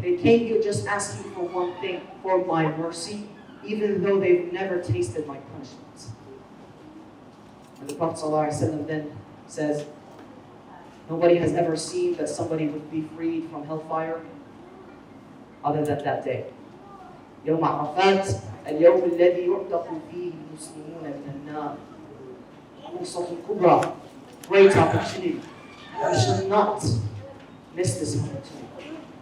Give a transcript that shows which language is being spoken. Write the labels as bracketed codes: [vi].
[en] They came here just asking for one thing, for my mercy, even though they've never tasted my punishments. And the Prophet ﷺ then says, nobody has ever seen that somebody would be freed from hellfire other than that day. [ar] يوم عرفات اليوم الذي يعتق فيه المسلمون من النار. فرصة كبرى, [en] great opportunity. We should not miss this opportunity.